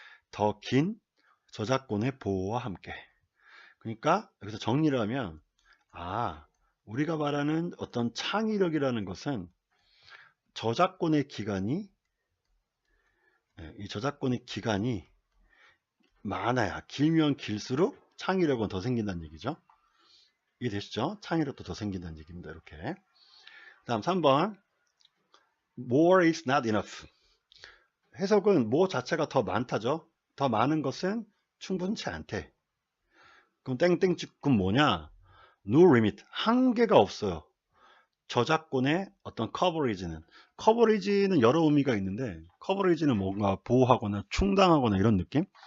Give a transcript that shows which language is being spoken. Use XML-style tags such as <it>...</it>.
<ko>더 긴 저작권의 보호와 함께. 그러니까 여기서 정리를 하면 우리가 말하는 어떤 창의력이라는 것은 저작권의 기간이 이 저작권의 기간이 많아야 길면 길수록 창의력은 더 생긴다는 얘기죠. 이해되시죠? 창의력도 더 생긴다는 얘기입니다. 이렇게. 다음 3번</ko> <en>more is not enough.</en> <ko>해석은 more 자체가 더 많다죠. 더 많은 것은 충분치 않대. 그럼 땡땡집은 뭐냐?</ko> <en>no limit.</en> <ko>한계가 없어요. 저작권의 어떤 커버리지는 여러 의미가 있는데 커버리지는 뭔가 보호하거나 충당하거나 이런 느낌?</ko>